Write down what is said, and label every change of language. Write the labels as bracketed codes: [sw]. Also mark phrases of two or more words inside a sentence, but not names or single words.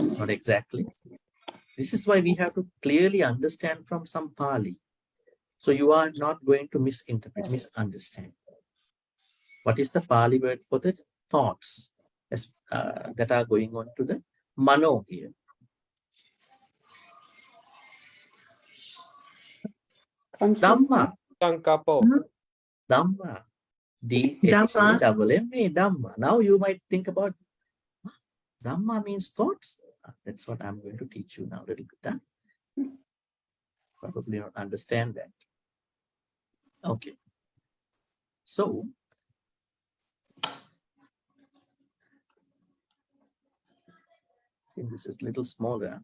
[en] Not exactly. This is why we have to clearly understand from some Pali. So you are not going to misunderstand. What is the Pali word for the thoughts that are going on to the mano here? Dhamma. Sankapo. Dhamma. Dhamma. D-H-A-M-M-A. Dhamma. Now you might think about Dhamma means thoughts. That's what I'm going to teach you now a little bit. Huh? Probably not understand that. Okay. So, this is a little smaller.